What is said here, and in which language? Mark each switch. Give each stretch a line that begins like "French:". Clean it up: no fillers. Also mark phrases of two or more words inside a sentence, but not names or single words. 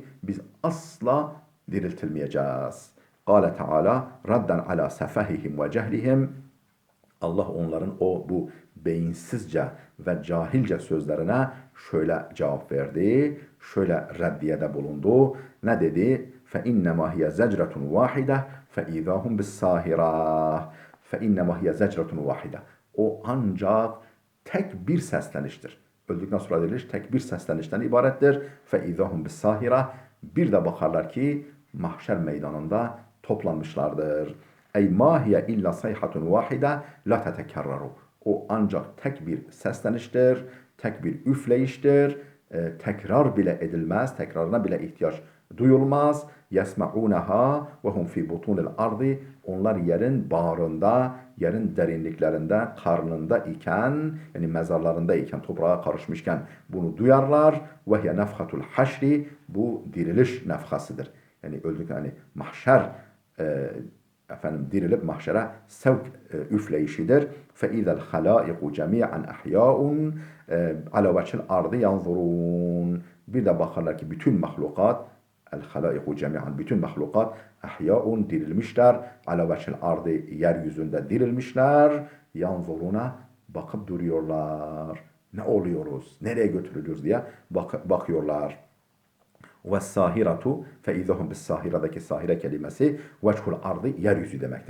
Turkish: Biz asla diriltilmeyeceğiz.
Arabic: قال تعالى ردا على سفههم وجهلهم.
Turkish: Allah onların bu beyinsizce ve cahilce sözlerine şöyle cevap verdi. Şöyle reddiyede bulundu. Ne dedi?
Arabic: فَاِنَّمَا هِيَ زَجْرَةٌ وَاحِدَةٌ فَاِذَا هُمْ بِالسَّاهِرَةِ فَاِنَّمَا هِيَ زَجْرَةٌ وَاحِدَةٌ
Turkish: O ancak tek bir sesleniştir. Öldükten sonra diriliş tek bir seslenişten ibarettir.
Arabic: فَاِذَا هُمْ بِالسَّاهِرَةِ
Turkish: Bir de bakarlar ki mahşer meydanında toplanmışlardır.
Arabic: أي ما هي إلا صيحة واحدة لا تتكرر.
Turkish: O ancak tek bir sesleniştir, tek bir üfleyiştir. Tekrar bile edilmez, tekrarına bile ihtiyaç duyulmaz.
Arabic: يسمعونها وهم في بطون الأرض.
Turkish: Onlar yerin bağrında, yerin derinliklerinde, karnında iken, yani mezarlarında iken, toprağa karışmışken bunu duyarlar.
Arabic: وهي نفخة الحشر.
Turkish: Bu diriliş nefhasıdır. Yani öldük yani mahşer efendim dirilip mahşere sevk üfleyişidir.
Arabic: فَاِذَا الْخَلَائِقُ جَمِيعًا اَحْيَاءٌ عَلَى وَجْهِ الْاَرْضِ يَنْظُرُونَ
Turkish: Bir de bakarlar ki bütün mahlukat
Arabic: الخلائق جميعا.
Turkish: Bütün mahlukat ahya'un dirilmişler.
Arabic: على وجه الأرض
Turkish: yeryüzünde dirilmişler. Yanzuruna bakıp duruyorlar. Ne oluyoruz? Nereye götürülüyoruz diye bakıyorlar.
Arabic: والساهرة فإذا هم
Turkish: bis sahiradaki sahire kelimesi
Arabic: وجه الأرض
Turkish: yeryüzü demektir.